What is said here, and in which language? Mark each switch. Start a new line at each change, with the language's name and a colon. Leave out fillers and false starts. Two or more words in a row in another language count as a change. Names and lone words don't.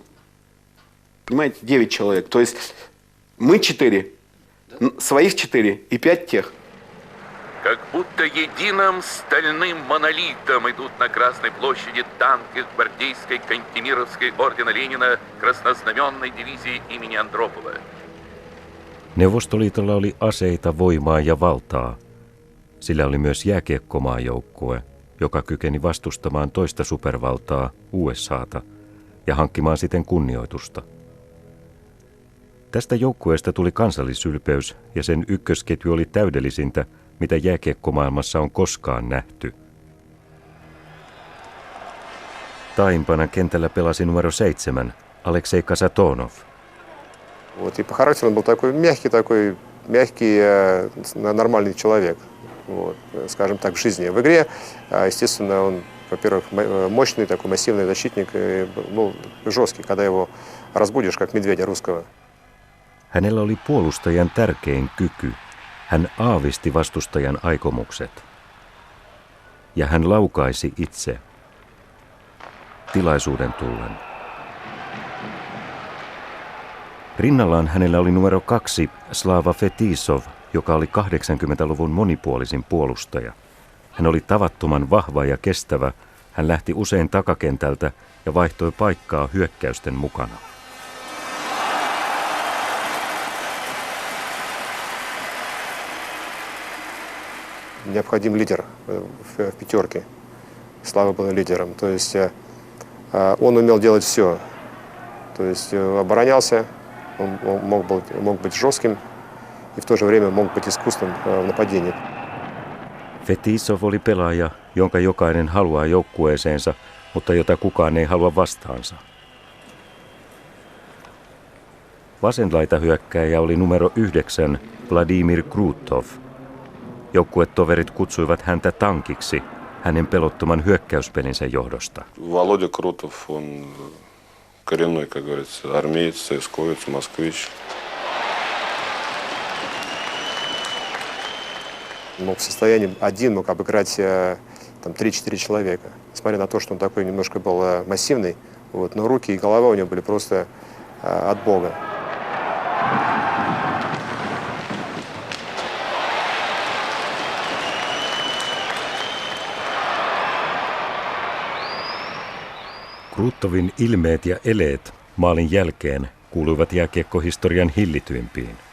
Russian: Понимаете, 9 человек. То есть мы 4, своих 4 и 5 тех. Как будто единым стальным монолитом идут на Красной площади танки гвардейской Кантемировской ордена Ленина краснознаменной дивизии имени Андропова.
Finnish: Neuvostoliitolla oli aseita, voimaa ja valtaa. Sillä oli myös jääkiekkomaajoukkue, joka kykeni vastustamaan toista supervaltaa, USAta, ja hankkimaan siten kunnioitusta. Tästä joukkueesta tuli kansallisylpeys, ja sen ykkösketju oli täydellisintä, mitä jääkiekkomaailmassa on koskaan nähty. Taimpana kentällä pelasi numero 7, Aleksei Kasatonov.
Russian: Вот, и по характеру он был такой мягкий, нормальный человек, вот, скажем так, в жизни. В игре, естественно, он, во-первых, мощный, такой массивный защитник, и был жесткий, когда его разбудишь, как медведя русского.
Finnish: Hänellä oli puolustajan tärkein kyky. Hän aavisti vastustajan aikomukset. Ja hän laukaisi itse. Tilaisuuden tullen. Rinnallaan hänellä oli numero 2, Slava Fetisov, joka oli 80-luvun monipuolisin puolustaja. Hän oli tavattoman vahva ja kestävä. Hän lähti usein takakentältä ja vaihtoi paikkaa hyökkäysten mukana.
Russian: Необходим лидер в пятерке. Слава был лидером. То есть он умел делать все. То есть оборонялся, он мог быть жестким и в то же время мог быть искусным в нападении.
Finnish: Fetisov oli pelaaja, jonka jokainen haluaa joukkueeseensa, mutta jota kukaan ei halua vastaansa. Vasenlaitahyökkääjä oli numero 9, Vladimir Krutov. Joukkuetoverit kutsuivat häntä tankiksi hänen pelottoman hyökkäyspelinsä johdosta.
Russian: Володя Крутов, он коренной, как говорится, армеец, цесковец, москвич. Мог в состоянии один мог обыграть там 3-4 человека. Несмотря на то, что он такой немножко был массивный, вот, но руки и голова у него были просто от Бога.
Finnish: Krutovin ilmeet ja eleet maalin jälkeen kuuluivat jääkiekkohistorian hillityimpiin.